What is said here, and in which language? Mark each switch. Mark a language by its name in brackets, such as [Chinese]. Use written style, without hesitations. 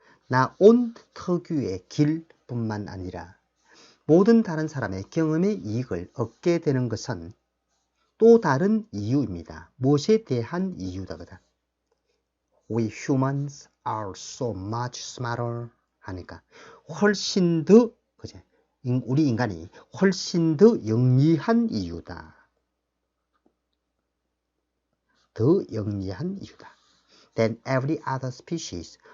[Korean] 나 온 특유의 길뿐만 아니라 모든 다른 사람의 경험의 이익을 얻게 되는 것은 또 다른 이유입니다. 무엇에 대한 이유다. [English] We humans are so much smarter [Korean] 하니까 훨씬 더 그제? 우리 인간이 훨씬 더 영리한 이유다. 더 영리한 이유다. [English] Than every other species.